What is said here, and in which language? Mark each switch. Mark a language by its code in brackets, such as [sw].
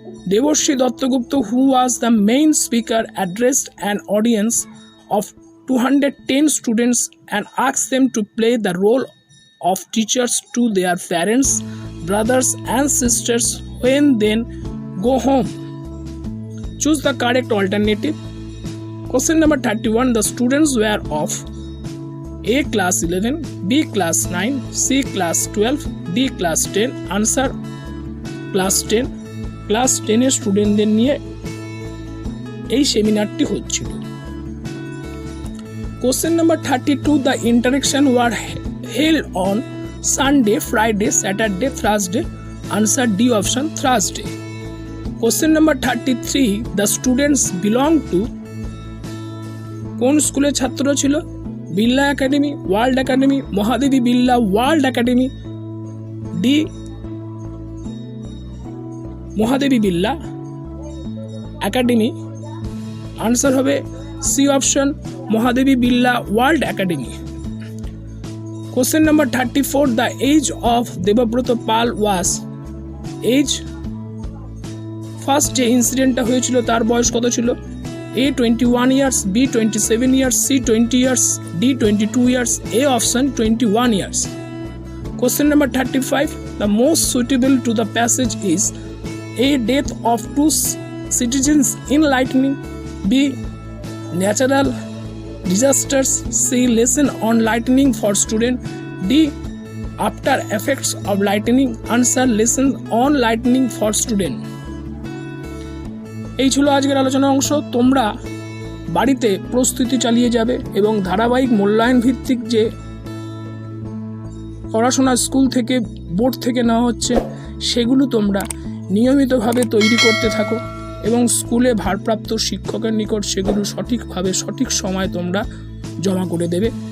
[en] Devorshi Dattagupta, who was the main speaker, addressed an audience of 210 students and asked them to play the role of teachers to their parents, brothers and sisters when they go home. Choose the correct alternative. Question number 31. The students were of A class 11, B class 9, C class 12, D class 10. Answer class 10. [bn] Class 10 স্টুডেন্টদের নিয়ে এই সেমিনারটি হচ্ছিল। [en] Question number 32. The interaction were held on Sunday, Friday, Saturday, Thursday. Answer D option, Thursday. Question number 33. The students belong to [bn] কোন স্কুলের ছাত্র ছিল? Birla academy, world academy, Mahadevi Birla world academy, D Mahadevi Birla academy. Answer হবে C option, Mahadevi Birla world academy. [en] Question number 34, the age of Debabrata Pal was age. [bn] First যে ইনসিডেন্টটা হয়েছিল তার বয়স কত ছিল? [en] A 21 years, B 27 years, C 20 years, D 22 years, A option 21 years. Question number 35, the most suitable to the passage is A, death of two citizens in lightning, B, natural disasters, C, lesson on lightning for student, D, after effects of lightning. Answer, lesson on lightning for student. [bn] এই ছিল আজকের আলোচনার অংশ। তোমরা বাড়িতে প্রস্তুতি চালিয়ে যাবে এবং ধারাবাহিক মূল্যায়ন ভিত্তিক যে পড়াশোনা স্কুল থেকে বোর্ড থেকে নেওয়া হচ্ছে সেগুলো তোমরা নিয়মিতভাবে তৈরি করতে থাকো এবং স্কুলে ভারপ্রাপ্ত শিক্ষকের নিকট সেগুলো সঠিকভাবে সঠিক সময় তোমরা জমা করে দেবে।